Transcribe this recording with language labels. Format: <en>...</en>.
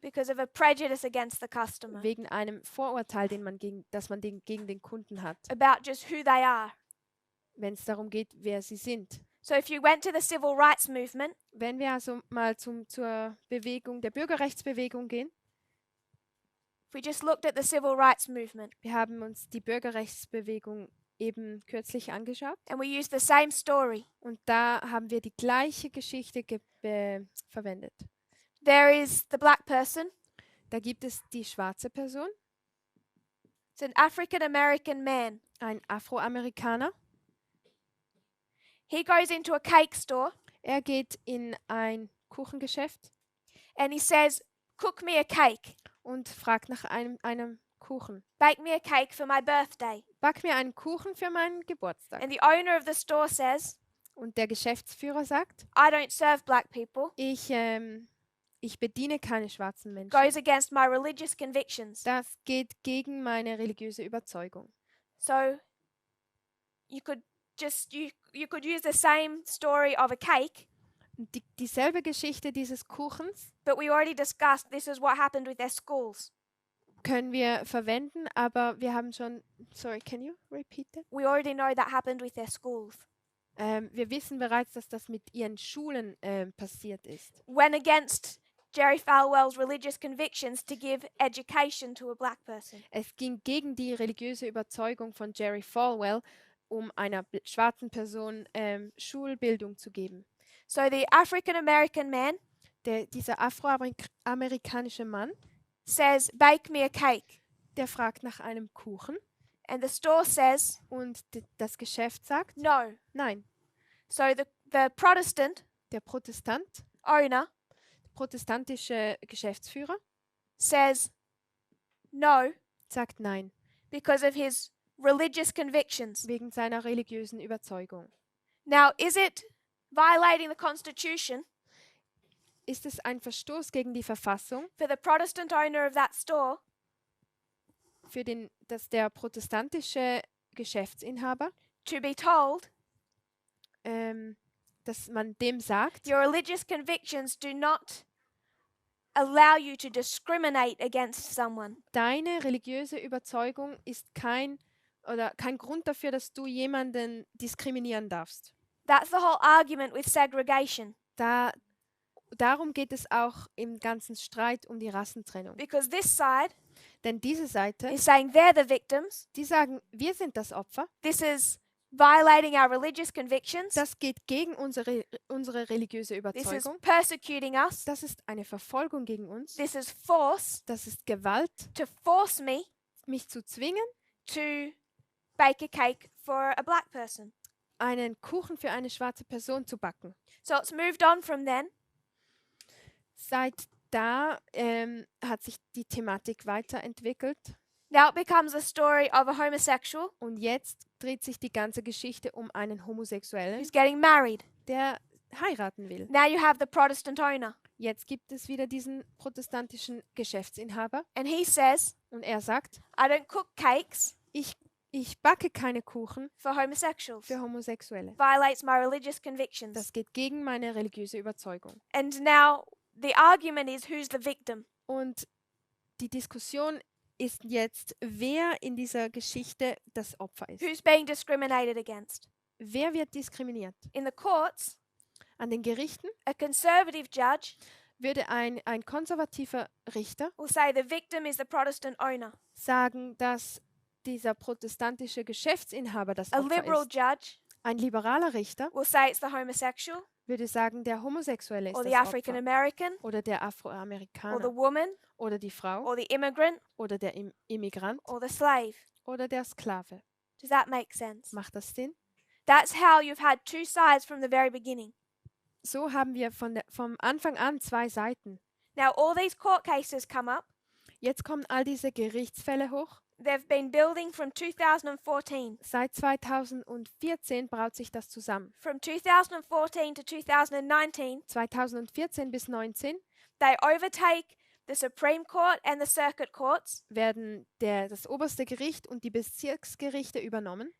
<en>because of a prejudice against the customer</en> <de>wegen einem Vorurteil, das man gegen den Kunden hat,</de> <en>about just who they are?</en> <de>wenn es darum geht, wer sie sind?</de> <en>So if you went to the civil rights movement,</en> <de>Wenn wir also mal zur Bewegung der Bürgerrechtsbewegung gehen,</de> <en>if we just looked at the civil rights movement</en> <de>wir haben uns die Bürgerrechtsbewegung eben kürzlich angeschaut</de> <en>and we used the same story,</en> <de>und da haben wir die gleiche Geschichte verwendet.</de> <en>there is the black person,</en> <de>Da gibt es die schwarze Person,</de> <en>it's an African American man.</en> <de>ein Afroamerikaner.</de> <en>He goes into a cake store</en> <de>Er geht in ein Kuchengeschäft</de> <en>and he says, cook me a cake,</en> <de>und fragt nach einem Kuchen.</de> <en>bake me a cake for my birthday.</en> <de>Back mir einen Kuchen für meinen Geburtstag.</de> <en>And the owner of the store says,</en> <de>Und der Geschäftsführer sagt,</de> <en>I don't serve black people,</en> <de>ich bediene keine schwarzen Menschen.</de> <en>goes against my religious convictions.</en> <de>Das geht gegen meine religiöse Überzeugung.</de> <en>So you could you could use the same story of a cake,</en> <de>Und dieselbe Geschichte dieses Kuchens</de> <en>but we already discussed this is what happened with their schools.</en> <de>können wir verwenden, aber wir haben schon,</de> <en>sorry, can you repeat that? We already know that happened with their schools.</en> <de>Wir wissen bereits, dass das mit ihren Schulen passiert ist.</de> <en>Went against Jerry Falwell's religious convictions to give education to a black person.</en> <de>Es ging gegen die religiöse Überzeugung von Jerry Falwell, um einer schwarzen Person Schulbildung zu geben.</de> <en>So the African American man</en> <de>Dieser afroamerikanische Mann,</de> <en>says, bake me a cake.</en> <de>der fragt nach einem Kuchen</de> <en>And the store says,</en> <de>und das Geschäft sagt,</de> <en>no.</en> <de>nein.</de> <en>So the Protestant</en> <de>Der Protestant,</de> <en>owner</en> <de>protestantische Geschäftsführer,</de> <en>says, no,</en> <de>sagt nein,</de> <en>because of his religious convictions.</en> <de>wegen seiner religiösen Überzeugung.</de> <en>Now, is it violating the Constitution</en> <de>Ist es ein Verstoß gegen die Verfassung,</de> <en>for the Protestant owner of that store</en> <de>dass der protestantische Geschäftsinhaber,</de> <en>to be told</en> <de>dass man dem sagt,</de> <en>your religious convictions do not allow you to discriminate against someone?</en> <de>deine religiöse Überzeugung ist kein Grund dafür, dass du jemanden diskriminieren darfst.</de> <en>That's the whole argument with segregation.</en> <de>Darum geht es auch im ganzen Streit um die Rassentrennung.</de> <en>Because this side</en> <de>Denn diese Seite,</de> <en>is saying they're the victims.</en> <de>die sagen, wir sind das Opfer.</de> <en>This is violating our religious convictions.</en> <de>Das geht gegen unsere religiöse</de> <en>This is</en> <de>Überzeugung.</de> <en>persecuting us.</en> <de>Das ist eine Verfolgung gegen uns.</de> <en>This is force</en> <de>Das ist Gewalt,</de> <en>to force me</en> <de>mich zu zwingen,</de> <en>to bake a cake for a black person.</en> <de>einen Kuchen für eine schwarze Person zu backen.</de> <en>So it's moved on from then.</en> <de>Seit da hat sich die Thematik weiterentwickelt</de> <en>Now it becomes a story of a homosexual</en> <de>und jetzt dreht sich die ganze Geschichte um einen Homosexuellen,</de> <en>who's getting married.</en> <de>der heiraten will.</de> <en>Now you have the Protestant owner.</en> <de>jetzt gibt es wieder diesen protestantischen Geschäftsinhaber</de> <en>and he says,</en> <de>und er sagt,</de> <en>I don't cook cakes</en> <de>ich backe keine Kuchen</de> <en>for homosexuals.</en> <de>für Homosexuelle.</de> <en>Violates my religious convictions.</en> <de>Das geht gegen meine religiöse Überzeugung.</de> <en>And now the argument is who's the victim?</en> <de>Und die Diskussion ist jetzt, wer in dieser Geschichte das Opfer ist.</de> <en>Who's being discriminated against?</en> <de>Wer wird diskriminiert?</de> <en>In the courts,</en> <de>An den Gerichten</de> <en>a conservative judge</en> <de>würde ein konservativer Richter</de> <en>will say the victim is the Protestant owner.</en> <de>sagen, dass dieser protestantische Geschäftsinhaber das</de> <en>A</en> <de>Opfer</de> <en>liberal</en> <de>ist.</de> <en>judge</en> <de>Ein liberaler Richter</de> <en>will say it's the homosexual</en> <de>würde sagen, der Homosexuelle ist</de> <en>or the</en> <de>das</de> <en>African</en> <de>Opfer.</de> <en>American</en> <de>Oder der</de> <en>or</en> <de>Afroamerikaner.</de> <en>the woman</en> <de>Oder die Frau.</de> <en>or the immigrant</en> <de>Oder der Immigrant.</de> <en>or the slave.</en> <de>Oder der Sklave.</de> <en>Does that make sense?</en> <de>Macht das Sinn?</de> <en>That's how you've had two sides from the very beginning.</en> <de>So haben wir vom Anfang an zwei Seiten.</de> <en>Now all these court cases come up.</en> <de>Jetzt kommen all diese Gerichtsfälle hoch.</de> <en>They've been building from 2014.</en> <de>Seit 2014 braut sich das zusammen.</de> <en>From 2014 to 2019,</en> <de>2014 bis 2019</de> <en>they overtake the Supreme Court and the circuit courts</en> <de>werden das oberste Gericht und die Bezirksgerichte übernommen</de>